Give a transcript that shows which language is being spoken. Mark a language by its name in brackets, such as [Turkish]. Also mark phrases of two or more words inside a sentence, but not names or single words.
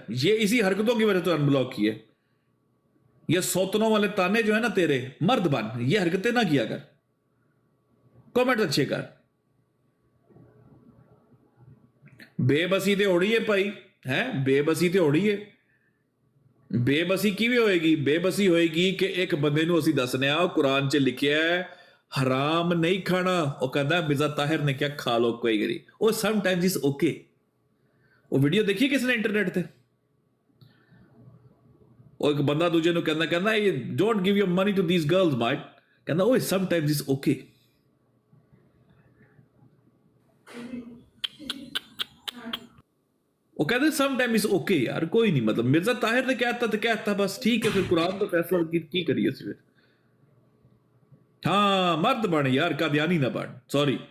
[Urdu] یہ اسی حرکتوں کی وجہ سے ان بلاک کیے. یہ سوتنوں والے تانے جو ہے نا تیرے, مرد بن, یہ حرکتیں نہ کیا کر, کمنٹ اچھے کر. [Punjabi] بے بسی تے اڑی ہے بھائی, ہیں بے بسی تے اڑی ہے. بے بسی کی بھی ہوئے گی, بے بسی ہوئے گی کہ ایک بندے نو اسی دسنے آ قرآن چ لکھیا ہے حرام نہیں کھانا, وہ کہتا ہے مرزا طاہر نے کیا کھا لو کوئی گری, وہ [English] sometimes is okay. [Punjabi] وہ ویڈیو دیکھی کس نے انٹرنیٹ تے, اور ایک بندہ دوجے نو کہنا [English] don't give your money to these girls might, [Punjabi] کہنا وہ [English] sometimes is okay. [Punjabi] وہ کہتے ہیں [English] some time is okay [Punjabi] یار, کوئی نہیں, مطلب مرزا طاہر نے کہتا تو کہتا بس ٹھیک ہے, پھر قرآن تو فیصلہ کی کریے پھر. ہاں مرد بن یار, قادیانی نہ بن, سوری.